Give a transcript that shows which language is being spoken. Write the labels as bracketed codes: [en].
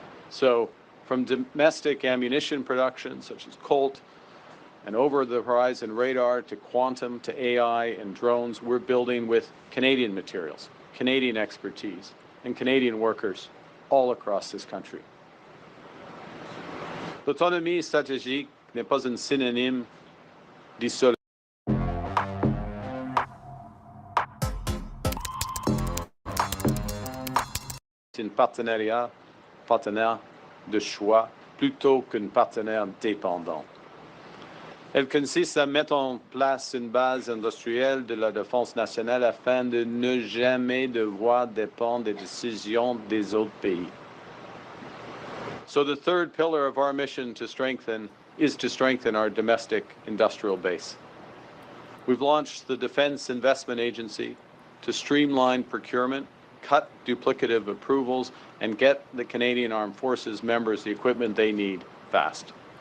[en] So from domestic ammunition production, such as Colt, and over-the-horizon radar to quantum to AI and drones, we're building with Canadian materials, Canadian expertise, and Canadian workers all across this country. [fr] L'autonomie stratégique n'est pas un synonyme d'isolation. C'est un partenariat, partenaire de choix plutôt qu'un partenaire dépendant. Elle consiste à mettre en place une base industrielle de la défense nationale afin de ne jamais devoir dépendre des décisions des autres pays. [en] So the third pillar of our mission is to strengthen our domestic industrial base. We've launched the Defense Investment Agency to streamline procurement, cut duplicative approvals, and get the Canadian Armed Forces members the equipment they need fast.